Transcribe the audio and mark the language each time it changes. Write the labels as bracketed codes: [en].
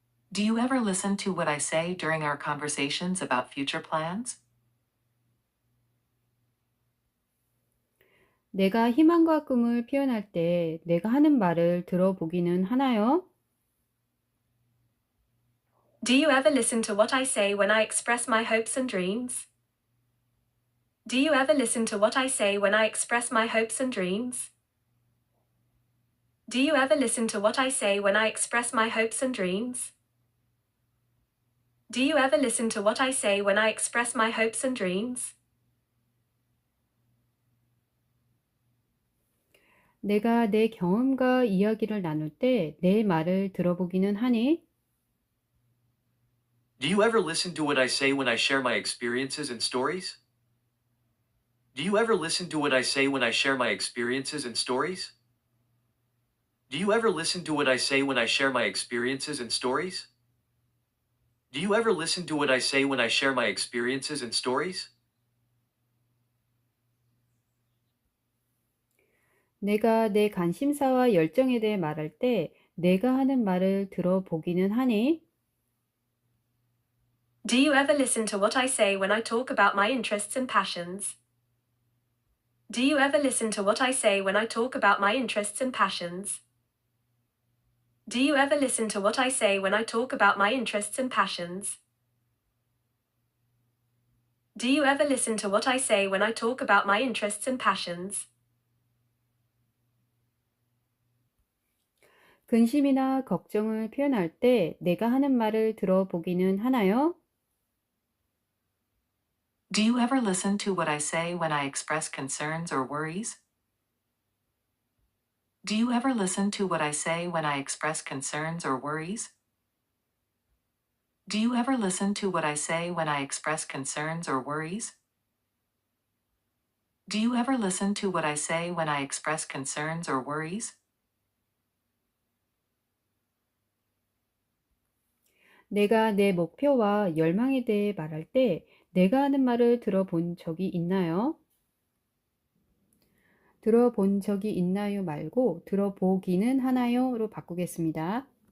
[en] Do you ever listen to what I say during our conversations about future plans? [ko] 내가 희망과 꿈을 표현할 때 내가 하는 말을 들어보기는 하나요? [en] Do you ever listen to what I say when I express my hopes and dreams? Do you ever listen to what I say when I express my hopes and dreams? Do you ever listen to what I say when I express my hopes and dreams? Do you ever listen to what I say when I express my hopes and dreams? [ko] 내가 내 경험과 이야기를 나눌 때 내 말을 들어보기는 하니? [en] Do you ever listen to what I say when I share my experiences and stories? Do you ever listen to what I say when I share my experiences and stories? Do you ever listen to what I say when I share my experiences and stories? Do you ever listen to what I say when I share my experiences and stories? [ko] 내가 내 관심사와 열정에 대해 말할 때 내가 하는 말을 들어보기는 하니? [en] Do you ever listen to what I say when I talk about my interests and passions? Do you ever listen to what I say when I talk about my interests and passions? Do you ever listen to what I say when I talk about my interests and passions? Do you ever listen to what I say when I talk about my interests and passions? [ko] 근심이나 걱정을 표현할 때 내가 하는 말을 들어보기는 하나요? [en] Do you ever listen to what I say when I express concerns or worries? Do you ever listen to what I say when I express concerns or worries? Do you ever listen to what I say when I express concerns or worries? Do you ever listen to what I say when I express concerns or worries? [ko] 내가 내 목표와 열망에 대해 말할 때 내가 하는 말을 들어본 적이 있나요? 들어본 적이 있나요 말고 들어보기는 하나요로 바꾸겠습니다.